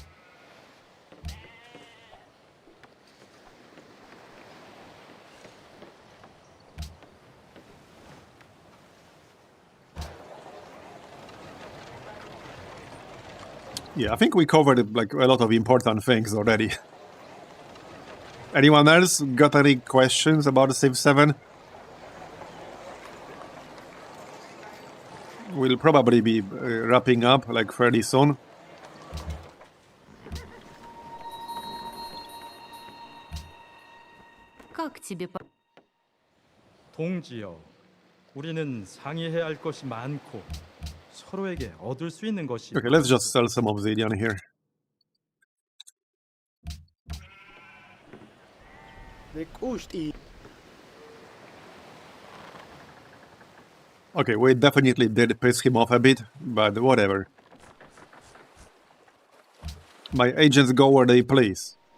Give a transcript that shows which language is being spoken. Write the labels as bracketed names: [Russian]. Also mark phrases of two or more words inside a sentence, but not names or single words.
[English] Yeah, I think we covered like a lot of important things already. Anyone else got any questions about Civ 7? We'll probably be wrapping up like fairly soon. [Russian] Как тебе? [Korean] 동지여, 우리는 상의해야 할 것이 많고 서로에게 얻을 수 있는 것이 [English] Okay, let's just sell some obsidian here. Okay, we definitely did piss him off a bit, but whatever. My agents go where they please.